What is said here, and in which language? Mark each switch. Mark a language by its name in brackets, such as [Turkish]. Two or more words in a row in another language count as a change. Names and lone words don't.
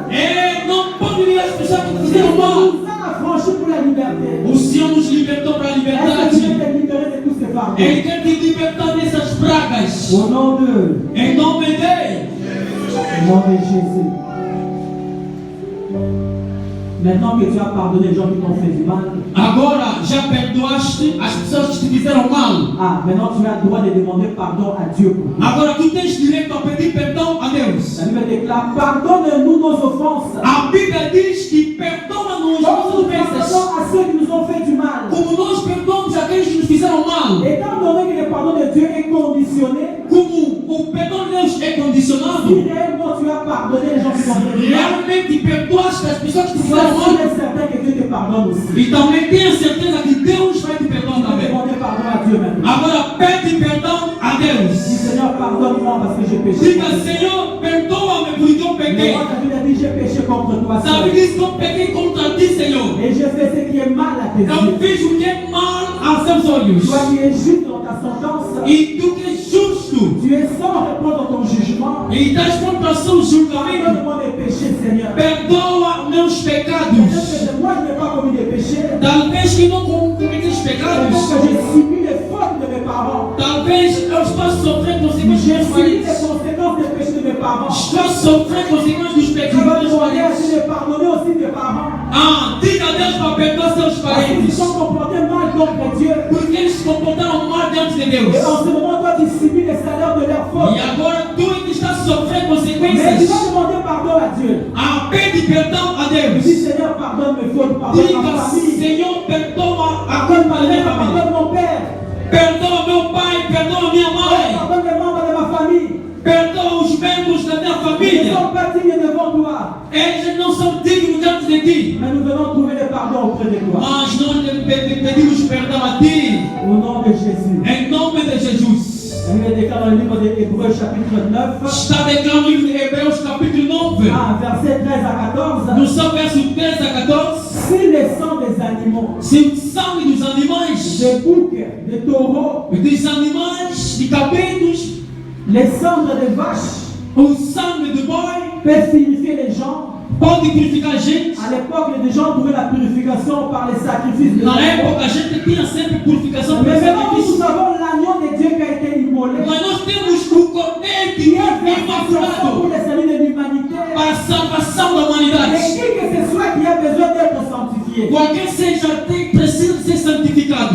[Portuguese] E não pode ligar as pessoas que te [French] Il [Portuguese] fizeram mal. [French] nous a affranchis pour la liberté. [Portuguese] O Senhor nos libertou para a [French] Est-ce que tu [Portuguese] liberdade. [French] peux fardeau. [Portuguese] Ele quer te libertar dessas pragas. [French] Au nom de, [Portuguese] Em nome dele. [French] au nom de Jésus. Maintenant que tu as pardonné les gens qui t'ont fait du mal, [Portuguese] Agora já perdoaste as pessoas que te fizeram mal. [French] maintenant tu as le droit de demander pardon à Dieu pour tout. [Portuguese] Agora tu tens direito a pedir perdão a Deus. [French] La Bible déclare, pardonne-nous nos offenses, [Portuguese] A Bíblia diz que perdoa-nos [French] comme [Portuguese] nossas [French] nous [Portuguese] ofensas, [French] pardonnons à ceux qui nous ont fait du mal. [Portuguese] como nós perdoamos aqueles que nos fizeram mal. [French] Étant donné que le pardon de Dieu est conditionné, [Portuguese] Como o perdão de Deus é [French] si [Portuguese] condicionado, [French] réellement tu as pardonné les gens qui t'ont fait du mal, [Portuguese] realmente perdoaste as pessoas que te [French] sois [Portuguese] fizeram [French] sûr [Portuguese] mal. [French] et certain que Dieu te pardonne aussi. [Portuguese] E também tenha certeza que Deus vai te perdoar [French] Tu vas [Portuguese] também. [French] demander pardon à Dieu maintenant. [Portuguese] Agora pede perdão a [French] Dis [Portuguese] Deus. [French] Seigneur, pardonne-moi parce que j'ai péché. [Portuguese] Diga, Senhor, perdoa-me porque eu [French] Mais [Portuguese] pequei. [French] moi, la Bible a dit, j'ai péché contre toi [Portuguese] Sabe [French] seul. [Portuguese] disso que eu pequei contra ti, Senhor. [French] Et j'ai fait ce qui est mal à tes [Portuguese] Eu [French] yeux. [Portuguese] fiz o que é mal aos seus olhos. [French] Toi qui es juste dans ta sentence, [Portuguese] E tu que és justo. [French] tu es sans répondre dans ton jugement. [Portuguese] E das contra o seu julgamento. [French] Pardonne-moi mes péchés, Seigneur. [Portuguese] Perdoa meus pecados. [French] Peut-être que moi, je n'ai pas commis des péchés. [Portuguese] Talvez que não cometi os [French] Peut-être [Portuguese] pecados. [French] que j'ai subi les fautes de mes parents. [Portuguese] Talvez eu estou sofrendo consequências [French] J'ai [Portuguese] dos [French] subi les [Portuguese] maridos. [French] conséquences des péchés de mes parents. [Portuguese] Estou sofrendo consequências dos [French] Tu vas [Portuguese] pecados dos [French] demander à [Portuguese] maridos. [French] Dieu de pardonner aussi tes parents. [Portuguese] Diga a Deus para perdoar seus [French] Parce qu'ils [Portuguese] parentes. [French] se sont comportés mal contre Dieu. [Portuguese] Porque eles se comportaram mal diante de Deus. [French] Et en ce moment, toi, tu subis les salaires de leurs fautes. [Portuguese] E agora tu que está sofrendo [French] Mais tu [Portuguese] consequências. [French] vas demander pardon à Dieu. [Portuguese] Pede perdão a [French] Dis [Portuguese] Deus. [French] Seigneur, pardonne mes fautes, pardonne ma [Portuguese] Diga, [French] famille, [Portuguese] Senhor, perdoa a [French] pardonne [Portuguese] culpa [French] ma [Portuguese] da minha [French] mère, [Portuguese] família. [French] pardonne mon père, [Portuguese] Perdoa meu pai, perdoa minha mãe. [French] pardonne les membres de ma famille. [Portuguese] Perdoa os membros da minha [French] Ils ne [Portuguese] família. [French] sont pas dignes devant toi. [Portuguese] Eles não são dignos diante de ti. [French] Mais nous venons trouver le pardon auprès de toi. [Portuguese] Mas nós pedimos perdão a ti. [French] Au nom de Jésus. [Portuguese] Em nome de Jesus. [French] La Bible déclare dans le livre d'Hébreux chapitre 9, [Portuguese] Está declarado no livro de Hebreus capítulo 9. [French] verset 13 à 14. [Portuguese] No seu verso 13 a 14. [French] Si le sang des animaux, [Portuguese] Se o sangue dos animais, [French] des boucs, des taureaux, [Portuguese] dos animais, de cabritos, [French] les cendres des vaches [Portuguese] o sangue do boi, [French] peuvent purifier les gens. [Portuguese] pode purificar a gente. [French] À l'époque, les gens trouvaient la purification par les sacrifices de [Portuguese] Na [French] l'agneau. [Portuguese] época a gente tinha sempre purificação [French] Mais [Portuguese] pelo [French] maintenant, nous [Portuguese] sacrifício. [French] avons l'agneau de Dieu qui a été immolé, [Portuguese] Mas nós temos o cordeiro [French] qui [Portuguese] que [French] est [Portuguese] foi [French] versé son sang pour [Portuguese] imaculado [French] le salut de l'humanité. [Portuguese] para a salvação da [French] Et [Portuguese] humanidade. [French] qui que ce soit qui a besoin d'être sanctifié. [Portuguese] Qualquer seja precisa ser santificado.